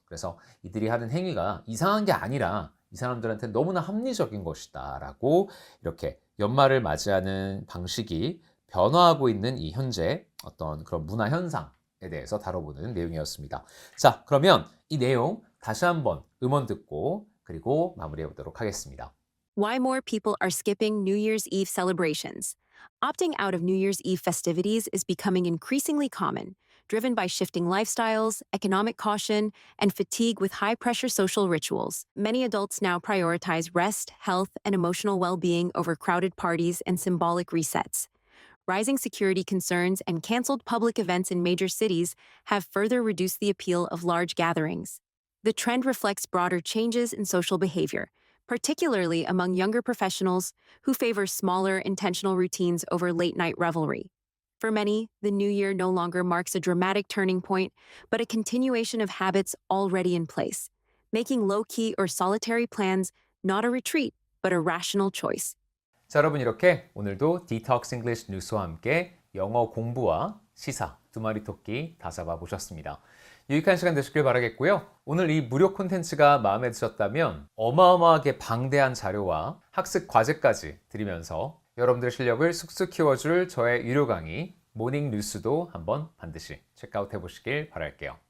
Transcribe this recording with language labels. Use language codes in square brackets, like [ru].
[ko] 그래서 이들이 하는 행위가 이상한 게 아니라 이 사람들한테 너무나 합리적인 것이다 라고 이렇게 연말을 맞이하는 방식이 변화하고 있는 이 현재 어떤 그런 문화 현상에 대해서 다뤄보는 내용이었습니다. 자, 그러면 이 내용 다시 한번 음원 듣고 그리고 마무리해 보도록 하겠습니다. [en] Why more people are skipping New Year's Eve celebrations. Opting out of New Year's Eve festivities is becoming increasingly common, driven by shifting lifestyles, economic caution, and fatigue with high pressure social rituals. Many adults now prioritize rest, health, and emotional well being over crowded parties and symbolic resets. Rising security concerns and canceled public events in major cities have further reduced the appeal of large gatherings. The trend reflects broader changes in social behavior, particularly among younger professionals who favor smaller, intentional routines over late night revelry. For many, the new year no longer marks a dramatic turning point, but a continuation of habits already in place, making low key or solitary plans not a retreat, but a rational choice. [ko] 자, 여러분 이렇게 오늘도 디톡스 잉글리시 뉴스와 함께 영어 공부와 시사 두 마리 토끼 다 잡아보셨습니다. 유익한 시간 되시길 바라겠고요. 오늘 이 무료 콘텐츠가 마음에 드셨다면 어마어마하게 방대한 자료와 학습 과제까지 드리면서 여러분들의 실력을 쑥쑥 키워줄 저의 유료 강의 모닝 뉴스도 한번 반드시 체크아웃 해보시길 바랄게요.